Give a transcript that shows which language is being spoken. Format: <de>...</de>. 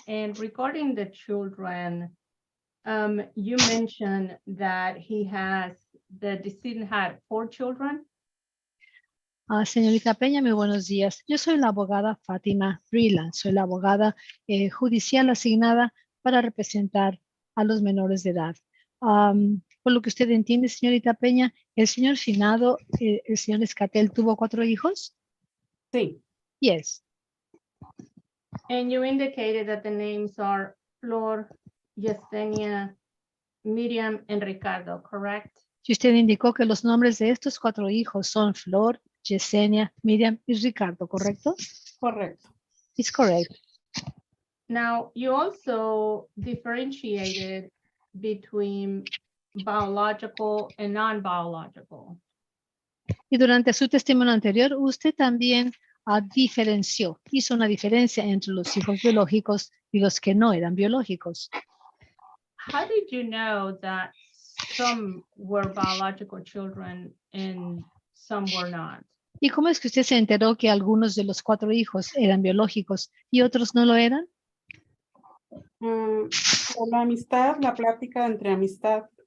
<en>And regarding the children, you mentioned that the decedent had 4 children.</en> <es>Señorita Peña, muy buenos días. Yo soy la abogada Fátima Breland. Soy la abogada judicial asignada para representar a los menores de edad. Por lo que usted entiende, señorita Peña, el señor finado, el señor Escatel, ¿tuvo 4 hijos? Sí,</es> <en>Yes. And you indicated that the names are Flor, Yesenia, Miriam, and Ricardo, correct?</en> <es>Y usted indicó que los nombres de estos 4 hijos son Flor, Yesenia, Miriam y Ricardo, ¿correcto? correcto.</es> <en>It's correct. Now, you also differentiated between biological and non-biological.</en> <es>Y durante su testimonio anterior, usted también diferenció, hizo una diferencia entre los hijos biológicos y los que no eran biológicos.</es> <en>How did you know that some were biological children and some were not?</en> <es>¿Y cómo es que usted se enteró que algunos de los 4 hijos eran biológicos y otros no lo eran? Por la amistad, la plática entre amistad.</es>